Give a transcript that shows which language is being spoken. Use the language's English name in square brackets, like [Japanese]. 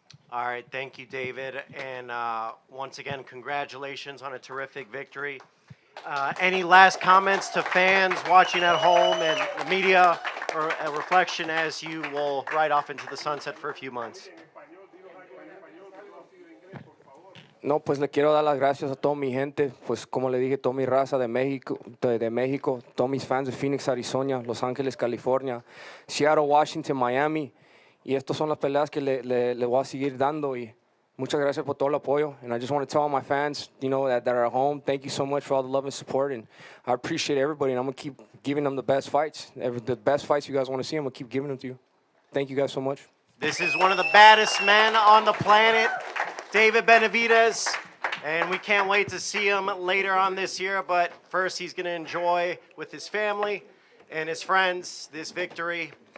[English] All right, thank you, David. And once again, congratulations on a terrific victory. Any last comments to fans watching at home and the media, or a reflection as you will ride off into the sunset for a few months? [Spanish] No, pues le quiero dar las gracias a toda mi gente, pues como le dije, toda mi raza de México, todos mis fans de Phoenix, Arizona, Los Ángeles, California, Seattle, Washington, Miami. Y estas son las peleas que le voy a seguir dando. Y muchas gracias por todo el apoyo. [English] And I just want to tell all my fans, you know, that are at home, thank you so much for all the love and support. And I appreciate everybody. And I'm going to keep giving them the best fights. The best fights you guys want to see, I'm going to keep giving them to you. Thank you guys so much. This is one of the baddest men on the planet, David Benavidez, and we can't wait to see him later on this year, but first he's going to enjoy with his family and his friends this victory.